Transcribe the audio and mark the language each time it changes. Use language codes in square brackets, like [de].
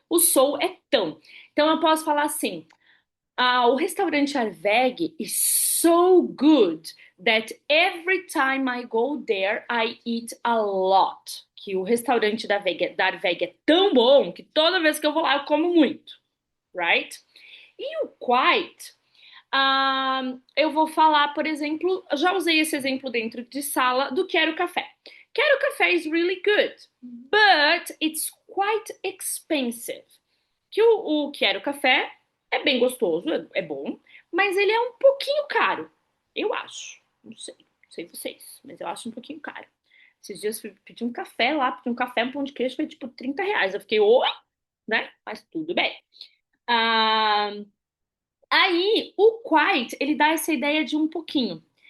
[pt] O soul é tão. Então eu posso falar assim: o restaurante [en] Arveg is so good that every time I go there, I eat a lot. [pt] Que o restaurante da Arveg é tão bom que toda vez que eu vou lá eu como muito, [en] right? [pt] E o quite, eu vou falar, por exemplo, eu já usei esse exemplo dentro de sala do Quero Café. [en] Quero Café is really good, but it's quite expensive. [pt] Que o Quero Café é bem gostoso, é bom, mas ele é um pouquinho caro, eu acho. Não sei vocês, mas eu acho um pouquinho caro. Esses dias eu pedi um café lá, pedi um café, um pão de queijo, foi tipo R$ 30. Eu fiquei, oi, né? Mas tudo bem. Ah, aí, o quite, ele dá essa ideia de um pouquinho.